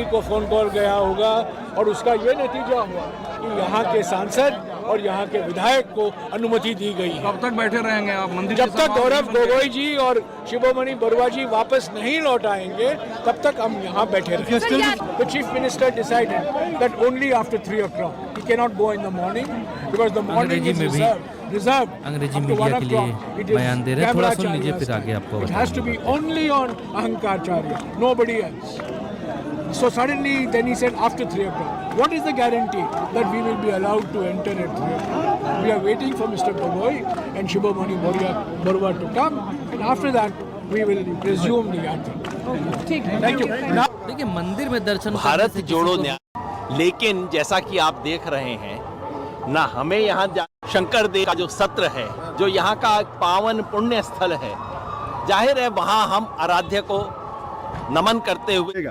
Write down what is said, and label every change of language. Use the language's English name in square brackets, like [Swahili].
[Hindi] दिल्ली को phone call गया होगा और उसका ये नतीजा हुआ कि यहाँ के सांसद और यहाँ के विधायक को अनुमति दी गई। कब तक बैठे रहेंगे आप मंदिर? जब तक गौरव गोगोई जी और शिरोमणि बरुआ जी वापस नहीं लौट आएंगे तब तक हम यहाँ बैठे रहेंगे। [English] The chief minister decided that only after 3 o'clock. He cannot go in the morning because the morning is reserved. [Hindi] अंग्रेजी मीडिया के लिए बयान दे रहे हैं, थोड़ा सुन लीजिए फिर आगे आपको। [English] It has to be only on Ahankarcharya, nobody else. So suddenly then he said after 3 o'clock. What is the guarantee that we will be allowed to enter at 3 o'clock? We are waiting for Mr. Gogoi and Shibomani Barua to come, and after that we will resume the yatra. Thank you. [Hindi] देखिए मंदिर में दर्शन भारत जोड़ो न्याय, लेकिन जैसा कि आप देख रहे हैं ना, हमें यहाँ शंकर देव का जो सत्र है, जो यहाँ का पावन पुण्य स्थल है, जाहिर है वहाँ हम आराध्य को नमन करते हुए।